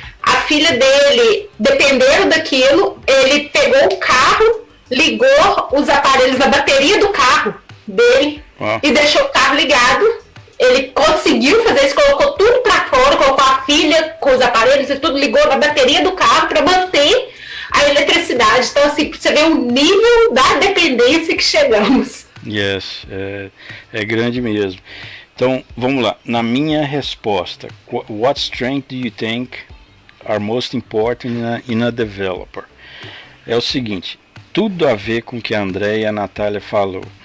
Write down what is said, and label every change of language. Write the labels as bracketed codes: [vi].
[pt] A filha dele, dependendo daquilo, ele pegou o carro, ligou os aparelhos na bateria do carro dele e deixou o carro ligado. Ele conseguiu fazer isso, colocou tudo pra fora, colocou a filha com os aparelhos e tudo, ligou na bateria do carro para manter a eletricidade. Então, assim, você vê o nível da dependência que chegamos. [en] Yes, [pt] é grande mesmo. Então, vamos lá. Na minha resposta, [en] what strength do you think are most important in a developer? [pt] É o seguinte, tudo a ver com o que a Andrea e a Natália falou.